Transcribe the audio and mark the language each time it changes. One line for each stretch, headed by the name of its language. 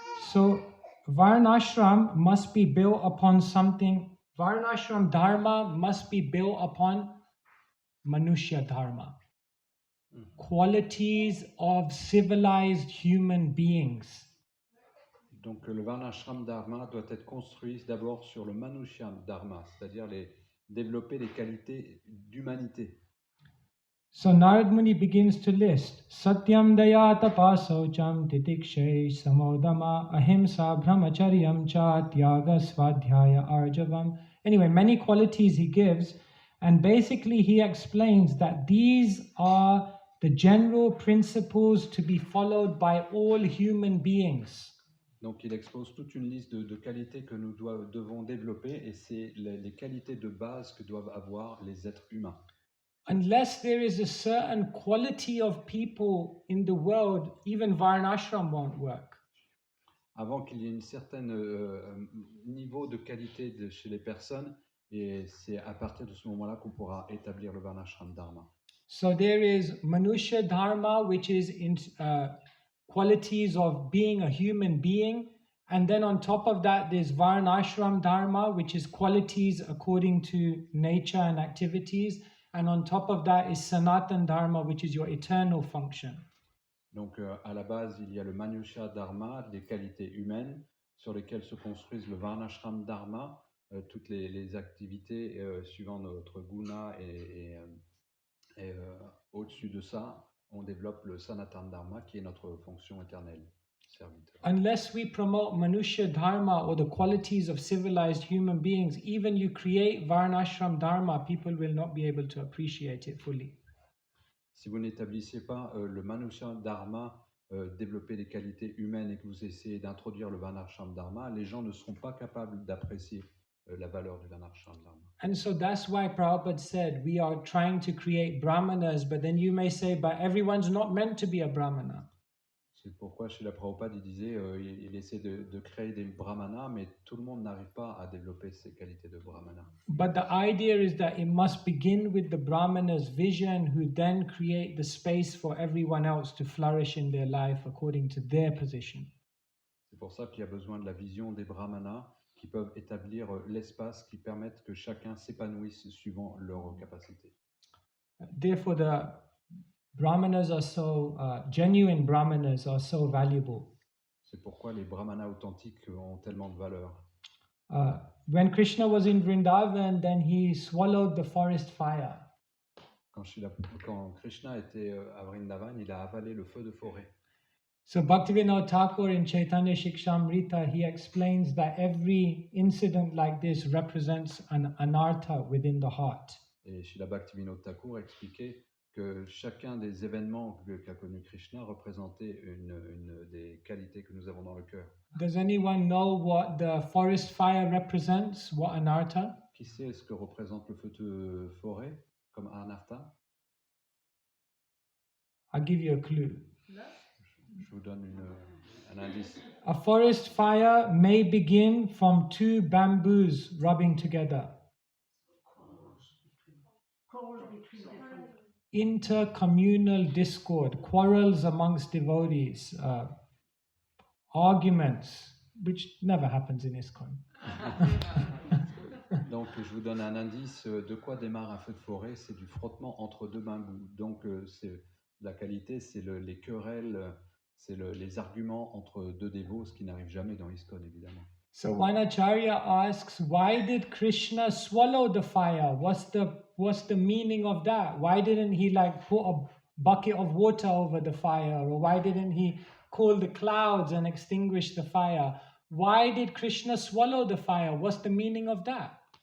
English: So, Varnashram must be built upon something. Varnashram Dharma must be built upon Manushya Dharma. Qualities of civilized human beings.
French: Donc le Varnashram Dharma doit être construit d'abord sur le Manushya Dharma, c'est-à-dire développer les qualités d'humanité.
English: So Narad Muni begins to list
Sanskrit: Satyam Daya Tapasaucham Titikshay Samodama Ahimsa Brahmacharyam Cha Tyaga Svadhyaya Arjavam.
English: Anyway, many qualities he gives, and basically he explains that these are the general principles to be followed by all human beings.
French: Donc il expose toute une liste de qualités que nous devons développer, et c'est les qualités de base que doivent avoir les êtres humains.
English: Unless there is a certain quality of people in the world, even Varnashram won't work.
French: Avant qu'il y ait un certain niveau de qualité chez les personnes, et c'est à partir de ce moment-là qu'on pourra établir le Varnashram Dharma.
English: So there is Manushya Dharma, which is in qualities of being a human being, and then on top of that there's Varnashram Dharma, which is qualities according to nature and activities. And on top of that is Sanatan Dharma, which is your eternal function.
French: Donc à la base, il y a le Manushya Dharma, des qualités humaines, sur lesquelles se construisent le Varnashram Dharma, toutes les activités suivant notre guna, et au-dessus de ça, on développe le Sanatan Dharma, qui est notre fonction éternelle. Serviteur.
English: Unless we promote Manushya Dharma or the qualities of civilized human beings, even you create Varnashram Dharma, people will not be able to appreciate it fully.
French: Si vous n'établissez pas le Manushya Dharma, développer les qualités humaines, et que vous essayez d'introduire le Varnashram Dharma, les gens ne seront pas capables d'apprécier la valeur du Varnashram Dharma.
English: And so that's why Prabhupada said we are trying to create Brahmanas, but then you may say, but everyone's not meant to be a Brahmana.
French: C'est pourquoi Srila Prabhupada il disait, il essaie de créer des brahmanas, mais tout le monde n'arrive pas à développer ces qualités de brahmana.
English: But the idea is that it must begin with the Brahmana's vision, who then create the space for everyone else to flourish in their life according to their position.
French: C'est pour ça qu'il y a besoin de la vision des brahmanas qui peuvent établir l'espace qui permettent que chacun s'épanouisse suivant leurs capacités.
English: Therefore, the Brahmanas are so, genuine Brahmanas are so valuable.
French: C'est pourquoi les brahmanas authentiques ont tellement de valeur.
English: When Krishna was in Vrindavan, then he swallowed the forest fire.
French: Quand Krishna était à Vrindavan, il a avalé le feu de forêt.
English: So Bhaktivinoda Thakur in Chaitanya Shikshamrita, he explains that every incident like this represents an anartha within the heart.
French: Et Srila Bhaktivinoda Thakur expliquait que chacun des événements qu'a connu Krishna représentait une des qualités que nous avons dans le cœur.
English: Does anyone know what the forest fire represents? What anartha?
French: Qui sait ce que représente le feu de forêt comme anartha?
English: I'll give you a clue.
French: Je vous donne un indice.
English: A forest fire may begin from two bamboos rubbing together. Intercommunal discord, quarrels amongst devotees, arguments, which never happens in ISKCON.
French: Donc, je vous donne un indice. De quoi démarre un feu de forêt? C'est du frottement entre deux bambous. Donc, c'est la qualité, c'est les querelles, c'est les arguments entre deux dévots, ce qui n'arrive jamais dans ISKCON, évidemment.
English: So Vanacharya asks, why did Krishna swallow the fire? What's the meaning of that? Why didn't he like put a bucket of water over the fire? Or why didn't he call the clouds and extinguish the fire? Why did Krishna swallow the fire? What's the meaning of that?